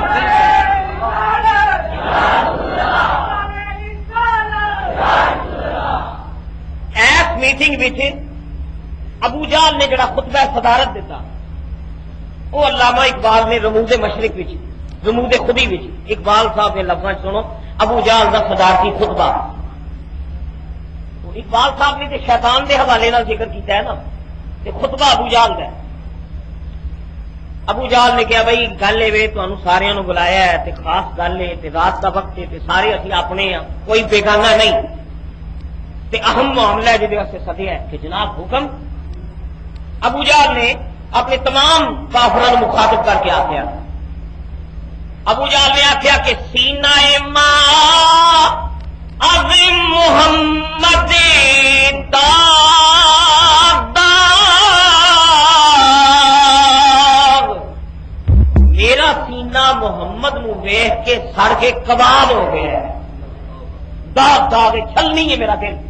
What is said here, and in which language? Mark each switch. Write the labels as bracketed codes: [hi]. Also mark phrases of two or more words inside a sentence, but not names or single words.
[pa] ایس میٹنگ وچ ابو جہل نے جڑا خطبہ صدارت دیتا وہ علامہ اقبال نے رموز مشرق وچ، رموز خودی وچ اقبال صاحب کے لفظ سنو، ابو جہل دا صدارتی خطبہ۔ اقبال صاحب نے تے شیطان دے حوالے نال ذکر کیتا ہے نا، تے خطبہ ابو جہل دا ہے۔ ابو جہل نے کہا بھائی گل اے تانوں ساریاں نوں بلایا ہے تے خاص گل ہے تے رات دا وقت ہے تے سارے اسی اپنے ہاں، کوئی بیگانہ نہیں، تے اہم معاملہ ہے جہدے واسطے سدیا ہے کہ جناب حکم۔ ابو جہل نے اپنے تمام کافراں مخاطب کر کے آخیا، ابو جہل نے آخیا کہ سینہ ماں عظیم محمد داغ، میرا سینہ محمد نو ویکھ کے سڑ کے کباب ہو گیا ہے، داغ داغ چھلنی ہے میرا دل۔